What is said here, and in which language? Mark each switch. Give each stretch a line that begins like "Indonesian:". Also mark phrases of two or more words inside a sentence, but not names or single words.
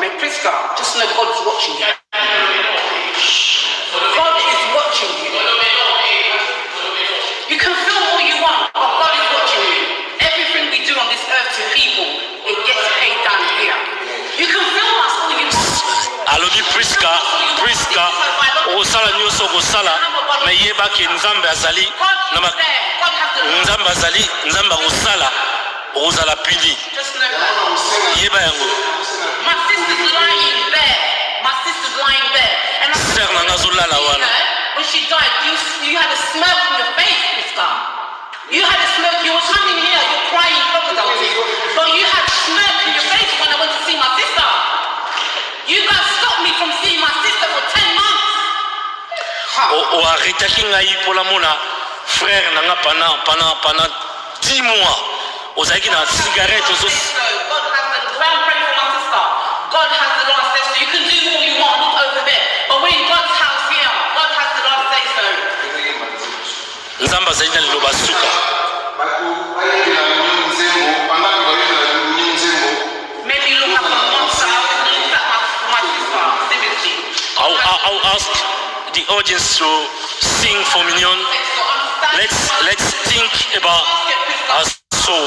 English: May Priska, just know God's watching you. God is watching you. You can film all you want, but God is watching you. Everything we do on this earth to people, it gets paid down here. You can film us all you want.
Lingala: Alobi Priska, osala nyoso kosala, me yeba ke nzambe azali, nzambe azali, nzambe kosala, ozala pili. Yeba yango.
English: My sister's lying there. And when she died, you had a smirk on your face, Priska. You had a smirk. You were coming here, you're crying crocodile tears. But you had a smirk on your face when I went to see my sister. You guys stopped me from seeing my sister for 10 months.
Lingala: O arrêtaki ngai pola mona frère nanga
French: pendant 10 mois.
Lingala: Ozaki na cigarette
English: God has the ground pray for my sister. God has the last say so. You can do all you want, look over there. But we're in God's house here. God has the last say so.
Lingala: Nzamba zaina liloba suka.
English: Maybe look at my monster. Look at my sister. Seriously. I'll ask the audience to sing for Mignon. Let's think about our soul.